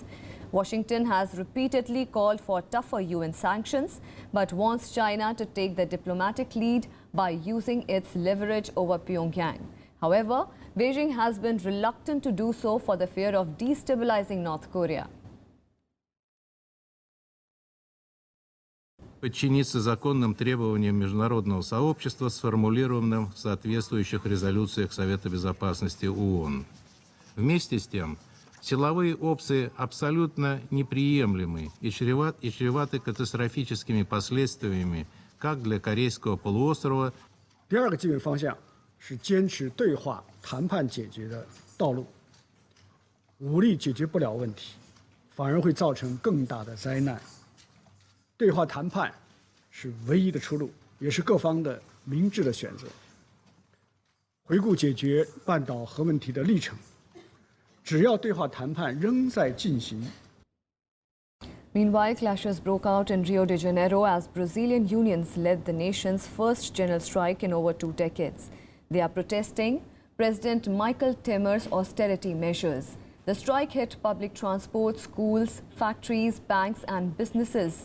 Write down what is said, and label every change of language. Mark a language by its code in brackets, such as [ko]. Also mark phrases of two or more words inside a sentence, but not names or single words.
[en] Washington has repeatedly called for tougher UN sanctions, but wants China to take the diplomatic lead by using its leverage over Pyongyang. However, Beijing has been reluctant to do so for the fear of destabilizing North Korea. [ru] Подчиниться законным требованиям международного сообщества, сформулированным в соответствующих резолюциях Совета Безопасности ООН. Вместе с тем, силовые опции абсолютно неприемлемы и чреваты катастрофическими последствиями как для Корейского полуострова. [zh] 第二个基本方向是坚持对话谈判解决的道路。武力解决不了问题，反而会造成更大的灾难。对话谈判是唯一的出路，也是各方的明智的选择。回顾解决半岛核问题的历程。只要对话谈判仍在进行。 [en] Meanwhile, clashes broke out in Rio de Janeiro as Brazilian unions led the nation's first general strike in over 2 decades. They are protesting President Michel Temer's austerity measures. The strike hit public transport, schools, factories, banks and businesses.